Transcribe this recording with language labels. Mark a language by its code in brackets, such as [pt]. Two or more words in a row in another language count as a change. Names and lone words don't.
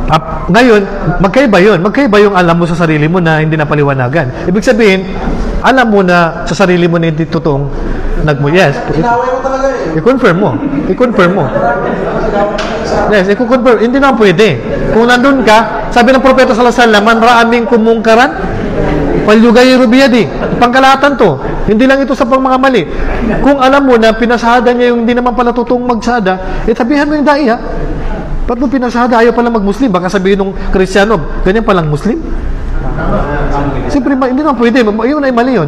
[tl] Ngayon, magkaiba yun. Magkaiba yung alam mo sa sarili mo na hindi napaliwanagan. Ibig sabihin, alam mo na sa sarili mo na hindi totoong yes. Inaway mo talaga eh. I-confirm mo. I-confirm mo. Yes, i-confirm. Hindi na pwede. Kung nandun ka, sabi ng propeta [ar] صلى الله عليه وسلم, من رأى منكم منكرا فليغيره بيده. [tl] Pangkalahatan to. Hindi lang ito sa pang mga mali. Kung alam mo na pinasahada niya yung hindi naman pala totoong magsahada, sabihan mo yung dai ha. Ba't mo pinasahada? Ayaw pala mag-Muslim. Baka sabihin ng Kristiyano, ganyan palang Muslim. Siyempre, hindi naman pwede. Yun ay mali yun.